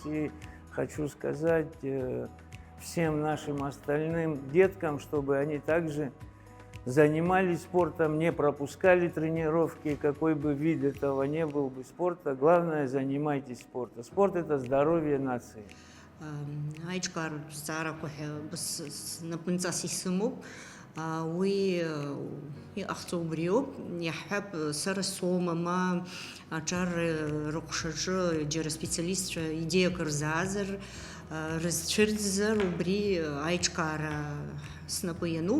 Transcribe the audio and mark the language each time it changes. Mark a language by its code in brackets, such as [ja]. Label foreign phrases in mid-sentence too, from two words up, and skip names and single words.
[ru] И хочу сказать всем нашим остальным деткам, чтобы они также занимались спортом, не пропускали тренировки, какой бы вид этого не был бы спорта. Главное, занимайтесь спортом. Спорт – это здоровье нации. [ab] Аичкар заарақәа ҳәа снапынҵас исымоуп, уи иҟахҵо убри ауп, иаҳҳәап, сара соумама аҿар рыҟәшаҿы џьара специалистцәа идеиак рзаазар, рызцәырӡзар, убри аиҿкаара снапы иануп.